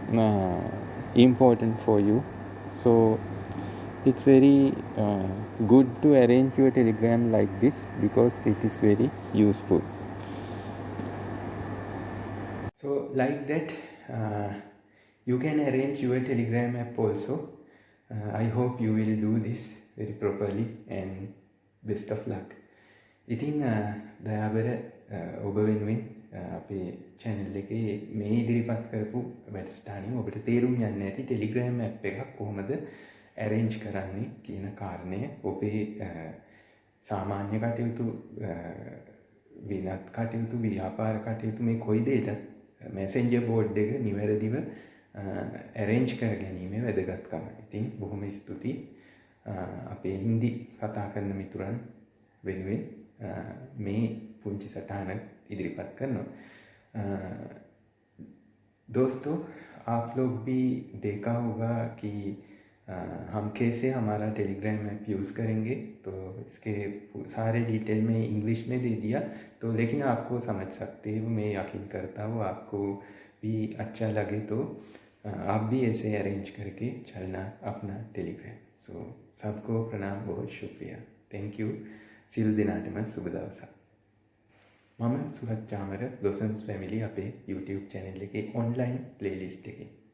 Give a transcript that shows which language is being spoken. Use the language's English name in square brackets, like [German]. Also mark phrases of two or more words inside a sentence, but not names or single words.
[English] It's very important for you. So it's very good to arrange your Telegram like this because it is very useful. So like that you can arrange your Telegram app also. I hope you will do this very properly and best of luck. [Sinhala] ඉතින් දයාබර ඔබ වෙනුවෙන් අපේ channel එකේ මේ ඉදිරිපත් කරපු වැඩසටහනින් ඔබට තේරුම් යන්න ඇති Telegram app එකක් කොහොමද arrange කරන්නේ කියන කාරණය ඔබේ සාමාන්‍ය කටයුතු විනත් කටයුතු ව්‍යාපාර කටයුතු මේ කොයි දෙයකටත් [English] messenger board [Sinhala] එක නිවැරදිව arrange කර ගැනීමේ වැදගත්කම. ඉතින් බොහොම ස්තුතියි අපේ හින්දි කතා කරන මිතුරන් වෙනුවෙන් මේ පුංචි සටහන ඉදිරිපත් කරනවා. [Hindi] दोस्तों, आप लोग भी देखा होगा कि हम कैसे हमारा टेलीग्राम [English] app use [Hindi] करेंगे, तो इसके सारे डिटेल में इंग्लिश में दे दिया, तो लेकिन आपको समझ सकते हो, मैं यकीन करता हूँ आपको भी अच्छा लगे तो आप भी ऐसे अरेंज करके चलना अपना टेलीग्राम. सो सबको प्रणाम, बहुत शुक्रिया, [English] thank you. [Sinhala] සිල් දිනාටම සුබ දවසක්. මම සුහත් චාමර දොසන්ස් ෆැමිලි අපේ YouTube channel එකේ [English] online playlist [Sinhala] එකේ